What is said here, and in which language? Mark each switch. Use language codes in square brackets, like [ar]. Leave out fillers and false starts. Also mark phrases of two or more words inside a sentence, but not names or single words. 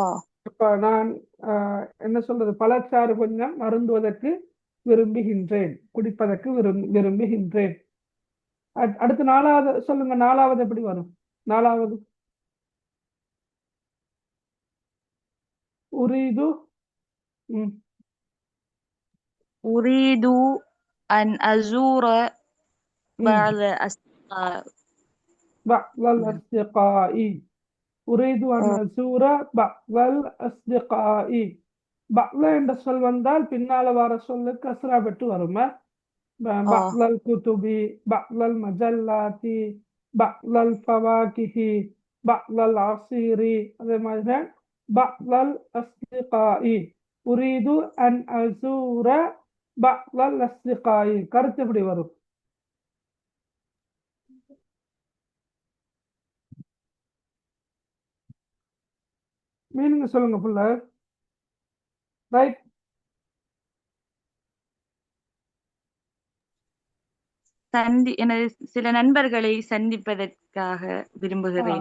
[ta] இப்ப நான் என்ன சொல்றது, பழச்சாறு கொஞ்சம் அருந்துவதற்கு விரும்புகின்றேன், குடிப்பதற்கு விரும்புகின்றேன். அடுத்து நாலாவது சொல்லுங்க, நாலாவது எப்படி வரும்? நாலாவது உரீது [ar] أريد أن أزور بعض أصدقاء. بعض الأصدقاء. أريد أن أزور بعض الأصدقاء. [ta] بعض என்ற சொல் வந்தால் பின்னால வர சொல்லுக்கு கஸ்ரா பெற்று வருமா? [ar] بعض الكتب بعض المجلات بعض الفواكه بعض العصير. [ta] அதே மாதிரி [ar] بعض الأصدقاء. أريد أن أزور بعض الأصدقاء. [ta] கருத்து எப்படி வரும்? மீனிங் சொல்லுங்க புள்ள. ரைட். சில நண்பர்களை சந்திப்பதற்காக விரும்புகிறேன்.